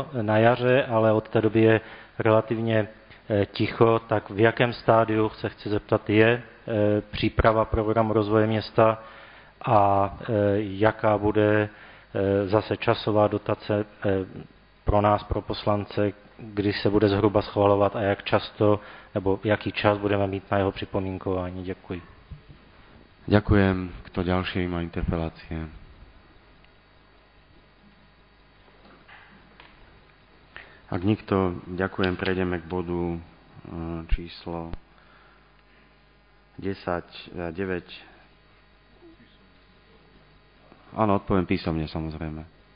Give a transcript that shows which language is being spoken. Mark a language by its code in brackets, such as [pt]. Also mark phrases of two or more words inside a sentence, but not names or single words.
[cs] na jaře, ale od té doby je relativně ticho, tak v jakém stádiu, se chci zeptat, je příprava programu rozvoje města a jaká bude zase časová dotace pro nás, pro poslance, kdy se bude zhruba schvalovat a jak často, nebo jaký čas budeme mít na jeho připomínkování. Děkuji. [sk] Ďakujem. Kto ďalší má interpelácie? Ak nikto, ďakujem, prejdeme k bodu číslo 9. Áno, odpoviem písomne, samozrejme.